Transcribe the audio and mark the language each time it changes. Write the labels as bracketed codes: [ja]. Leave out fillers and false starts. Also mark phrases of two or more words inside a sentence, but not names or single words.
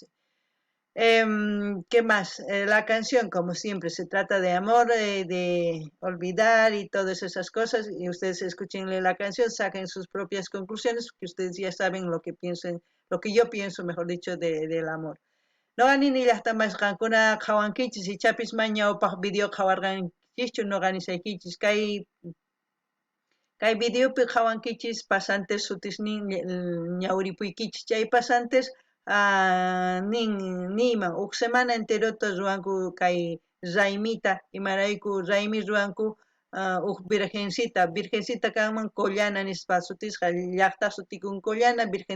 [es] ¿Qué más? La canción, como siempre, se trata de amor, de olvidar y todas esas cosas. Y ustedes escúchenle la canción, saquen sus propias conclusiones, que ustedes ya saben lo que piensen, lo que yo pienso, mejor dicho, del amor. [qu] Noqanini llaqtamasqankuna qhawankichis ichapis mañawpaq video qhawarqankichischu noqanisaykichis kay videopi qhawankichis pasantes sutisnin ñawripuykichis chay pasantes niyman huk semana enterota ruwanku kay raymita imarayku raymi ruwanku huk virgencita kanman Collana nispa sutisqa llaqta sutikun Collana Virgen